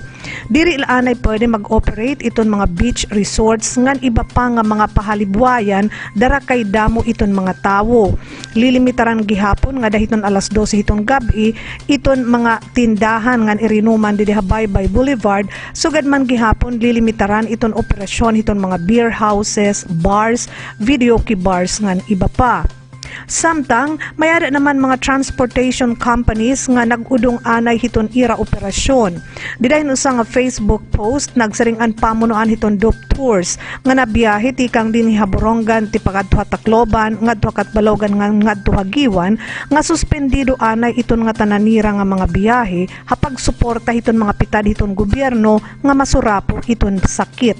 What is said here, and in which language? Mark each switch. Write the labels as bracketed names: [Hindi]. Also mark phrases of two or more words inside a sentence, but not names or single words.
[Waray] Diri ilanay pwede mag-operate iton mga [English] beach resorts [Waray] ngan iba pa nga mga pahalibwayan dara kay damo iton mga tawo. Lilimitaran gihapon nga dahiton alas 12 hiton gabi iton mga tindahan ngan irinuman didi Habaybay Boulevard sugad man gihapon lilimitaran iton operasyon hiton mga [English] beer houses, bars, videoke bars [Waray] ngan iba pa. Samtang, mayada naman mga [English] transportation companies [Waray] nga nagudong anay hiton ira operasyon. Didahin usa nga Facebook post nagsaringan pamunuan hiton Dyvw tours nga nabiyahe tikang dinhi Borongan ti pagadto Tacloban ngadto Balogan ngadto Giwan nga suspendido anay iton nga tananira nga mga biyahe hapag suporta hiton mga pitad hiton gobyerno nga masurapo iton sakit.